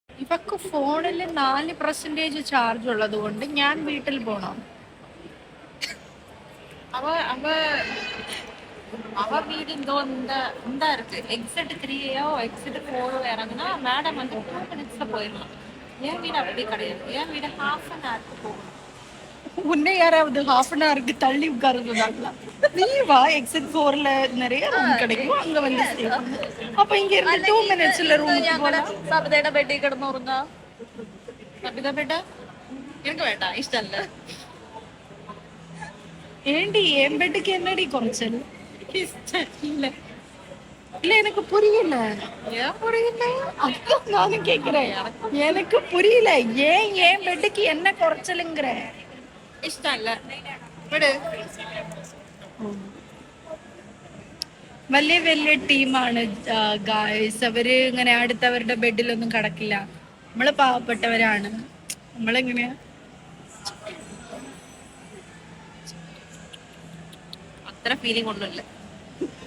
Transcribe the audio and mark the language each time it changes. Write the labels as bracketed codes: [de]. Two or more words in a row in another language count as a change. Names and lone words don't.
[ml] ഇവക്ക് ഫോണിൽ 4% ചാർജ് ഉള്ളത് കൊണ്ട് ഞാൻ വീട്ടിൽ പോണം. [ta] அவ அவ அவ வீடு இந்த இருக்கு. எக்ஸிட் 3யோ எக்ஸிட் 4 இறங்குனா மேடம் வந்து 2 மினிட்ஸ்ல போயிடலாம். என் வீடு அப்படி கிடையாது. என் வீடு [en] half an hour [ta] போகணும். உன்னை யாராவது [en] half an hour [ta] தள்ளி உட்கார சொன்னாங்களா? நீ வா, எக்ஸிட் 4ல நிறைய ரூம் கிடைக்கும், அங்க வந்து stay பண்ணு. அப்ப இங்க இருந்து 2 மினிட்ஸ்ல ரூமுக்கு போலாம். [ml] സബിതയുടെ ബെഡിൽ കിടന്നുറങ്ങാ. സബിത ബെഡ് എനിക്ക് വേണ്ട, ഇഷ്ടല്ല. [ta] ஏண்டி என் பெட்டுக்கு என்னடி குறைச்சல்? [ml] ഇഷ്ടല്ല. [ta] இல்ல எனக்கு புரியல. ஏன் புரியல? அதான் நானும் கேக்குறேன். எனக்கு புரியல, ஏன் என் பெட்டுக்கு என்ன குறைச்சலுங்கிற? [ml] ഇഷ്ടല്ല. വിട്. വലിയ വലിയ ടീമാണ് ഗായ്സ്. അവര് ഇങ്ങനെ അടുത്തവരുടെ ബെഡിലൊന്നും കിടക്കില്ല. നമ്മള് പാവപ്പെട്ടവരാണ്. നമ്മളെങ്ങനെയാ? അത്ര ഫീലിംഗ് ഒന്നുമില്ല.